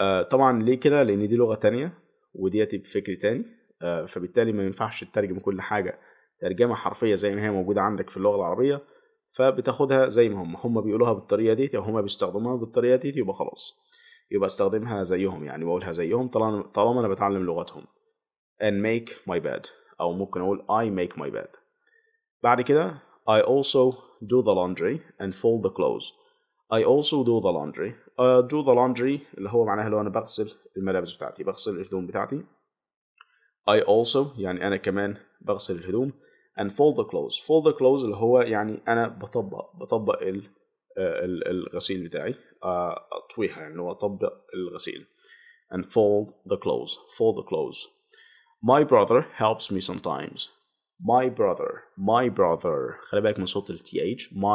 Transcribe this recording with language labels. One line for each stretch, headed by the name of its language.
Arabic: طبعا ليه كده؟ لأن دي لغة تانية وديتي بفكر تاني. فبالتالي ما ينفعش تترجم كل حاجة ترجمة حرفية زي ما هي موجودة عندك في اللغة العربية، فبتاخدها زي ما هم بيقولوها بالطريقة دي أو هم بيستخدموها بالطريقة دي، يبقى خلاص يبقى استخدمها زيهم، يعني بقولها زيهم طالما أنا بتعلم لغتهم.
English: and make my bed
Arabic: أو ممكن أقول
English: I make my bed.
Arabic: بعد كده
English: I also do the laundry and fold the clothes. I also do the laundry. Do the laundry
Arabic: اللي هو معناها اللي هو أنا بغسل الملابس بتاعتي، بغسل الهدوم بتاعتي.
English: I also
Arabic: يعني أنا كمان بغسل الهدوم.
English: and fold the clothes. fold the clothes
Arabic: اللي هو يعني أنا بطبق الغسيل بتاعي. أطويها يعني اللي هو أطبق الغسيل.
English: and fold the clothes. fold the clothes. My brother helps me sometimes. My brother
Arabic: خلي بالك من صوت ال TH.